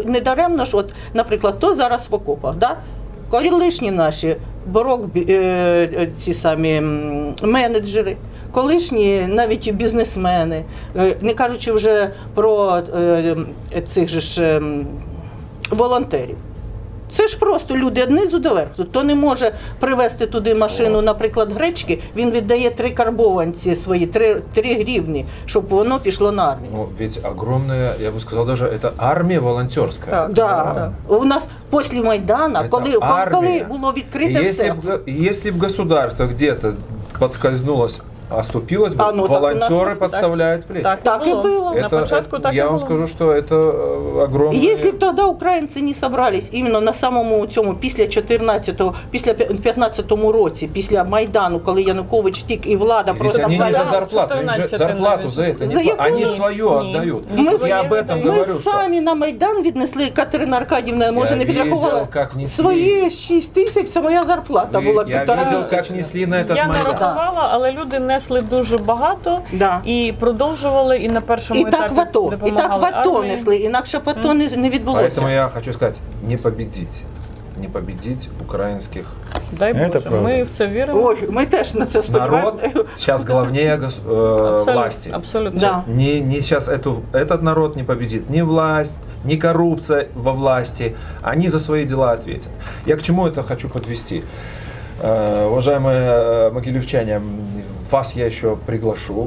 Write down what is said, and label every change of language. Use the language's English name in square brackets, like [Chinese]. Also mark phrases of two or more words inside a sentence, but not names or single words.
[Ukrainian] Не даремно ж, от, наприклад, то зараз в окопах, да? Колишні наші ці самі менеджери, колишні навіть бізнесмени, не кажучи вже про цих же ж волонтерів. Це ж просто люди однизу до верху. Хто не може привезти туди машину, наприклад, гречки, він віддає 3 карбованці свої, 3 гривні, щоб воно пішло на армію. [Russian] Ну, ведь огромная, я бы сказал, даже это армия волонтерская. [Ukrainian] Так. [Russian] Да. [Ukrainian] У нас після Майдану, [Russian] Это [Ukrainian] коли [Russian] армия. [Ukrainian] було відкрите все. [Russian] Если бы государство где-то подскользнулось, оступилось бы, [Ukrainian] Ну, так у нас [Russian] волонтеры [Ukrainian] так. [Russian] подставляют плечи. [Ukrainian] Так і було. На початку так і [Russian] я вам [Ukrainian] було. [Russian] скажу, что это огромное... [Ukrainian] Если б тоді українці не собрались іменно на самому цьому після 15-му році, після Майдану, коли Янукович втік і влада [Russian] Ведь [Ukrainian] просто [Russian] они не за [Ukrainian] впала. [Russian] зарплату, им же [Ukrainian] 14 [Russian] зарплату [Ukrainian] навіть. [Russian] за это [Ukrainian] За [Russian] не [Ukrainian] яку? [Russian] они свое [Ukrainian] Ні. [Russian] отдают. [Ukrainian] Ми [Russian] Я [Ukrainian] своє [Russian] об этом [Ukrainian] віддаємо. Ми [Russian] говорю, что... [Ukrainian] самі на Майдан віднесли, Катерина Аркадівна, може, [Russian] не видел, [Ukrainian] підрахувала. [Russian] как несли. [Ukrainian] Свої 6 тисяч, це моя зарплата була [Russian] Я [Ukrainian] 1,5 [Russian] видел, [Ukrainian] тисячі. [Russian] как несли на этот [Ukrainian] Я не [Russian] Майдан. [Ukrainian] рахувала, але люди несли дуже багато [Russian] Да. [Ukrainian] і продовжували, і на першому І так етапі в АТО, і так допомагали в АТО армії. несли, інакше б АТО не відбулося. [Russian] Поэтому я хочу сказать, не победить украинских [Ukrainian] Дай Це Боже, правда. ми в це віримо. Ой, ми теж на це сподіваємося. [Russian] народ. Сейчас главнее [Ukrainian] Абсолютно, [Russian] власти. [Ukrainian] Абсолютно. [Russian] Да. Не сейчас этот народ не победит, ни власть, ни коррупция во власти. Они за свои дела ответят. Я к чему это хочу подвести? Уважаемые могилевчане, вас я еще приглашу.